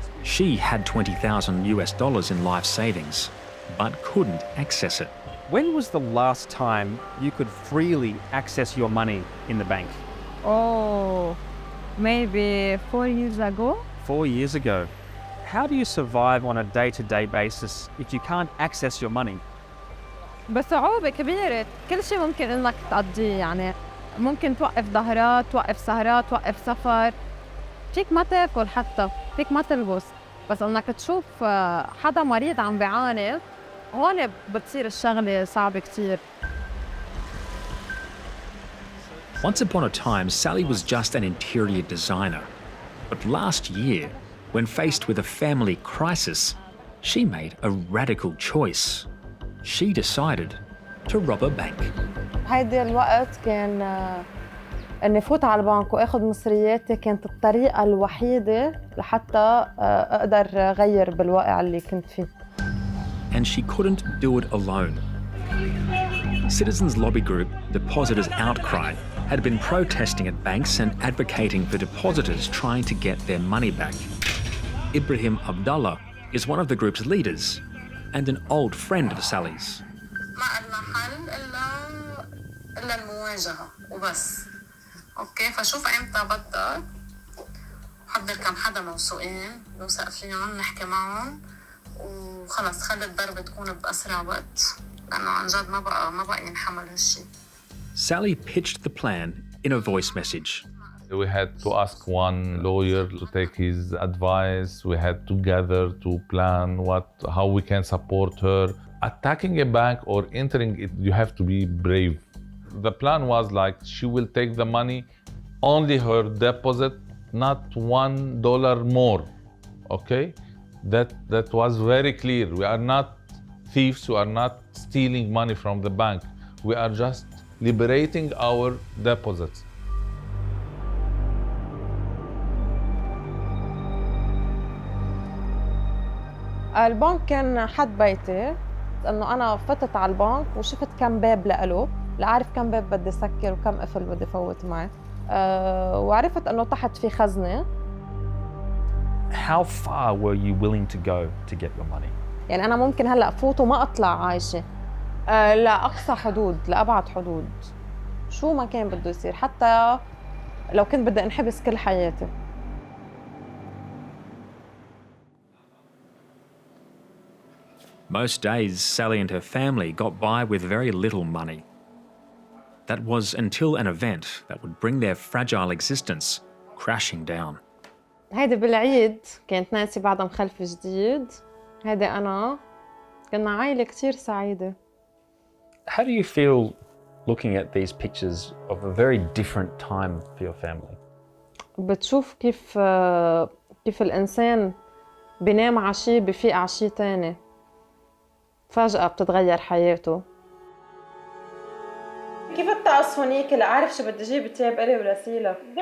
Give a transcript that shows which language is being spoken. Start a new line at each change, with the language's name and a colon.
English: She had $20,000 in life savings, but couldn't access it. When was the last time you could freely access your money in the bank? Oh, maybe 4 years ago. 4 years ago. How do you survive on a day-to-day basis if you can't access your money?
Arabic: بصعوبة كبيرة، كل شيء ممكن إنك تقضيه، يعني ممكن توقف ظهرات، توقف سهرات، توقف سفر، فيك ما تاكل حتى، فيك ما تلبس، بس إنك تشوف حدا مريض عم بيعاني، هون بتصير الشغلة صعبة كتير.
English: Once upon a time, Sally was just an interior designer. But last year, when faced with a family crisis, she made a radical choice. She decided to rob a bank.
Arabic: هيدي الوقت كان إني فوت على البنك وآخذ مصرياتي كانت الطريقة الوحيدة لحتى أقدر أغير بالواقع اللي كنت فيه.
English: And she couldn't do it alone. Citizens lobby group Depositors Outcry had been protesting at banks and advocating for depositors trying to get their money back. Ibrahim Abdallah is one of the group's leaders and an old friend of Sally's.
Arabic: ما قلنا حل إلا المواجهة وبس. أوكي فشوف إمتى بدك حضر كم حدا موثوقين نوثق فيهم نحكي معهم وخلص خلي الضربة تكون بأسرع وقت لأنه عن جد ما بقى ينحمل هالشي.
English: Sally pitched the plan in a voice message. We had to ask one lawyer to take his advice. We had to gather to plan how we can support her. Attacking a bank or entering it, you have to be brave. The plan was like she will take the money, only her deposit, not $1 more. Okay? That was very clear. We are not thieves, we are not stealing money from the bank. We are just liberating our deposits.
Arabic: البنك كان حد بيتي، إنه أنا فتت على البنك وشفت كم باب لإله، لأعرف كم باب بدي سكر وكم قفل بدي فوت معي. وعرفت إنه تحت في خزنة.
English: How far were you willing to go to get your money?
Arabic: يعني أنا ممكن هلأ فوت وما أطلع عايشة. لأقصى حدود، لأبعد حدود. شو ما كان بده يصير، حتى لو كنت بدي انحبس كل حياتي.
English: Most days, Sally and her family got by with very little money. That was until an event that would bring their fragile existence crashing down.
Arabic: هيدي بالعيد كانت نانسي بعدها مخلفة جديد. هيدي أنا كنا عائلة كتير سعيدة.
English: How do you feel looking at these pictures of a very different time for your family?
Arabic: بتشوف كيف الإنسان بينام عشي بفيق عشي تاني. فجأة بتتغير حياته. كيف الطقس هونيك؟ لا أعرف شو بدي أجيب تياب إلي ولا سيلة.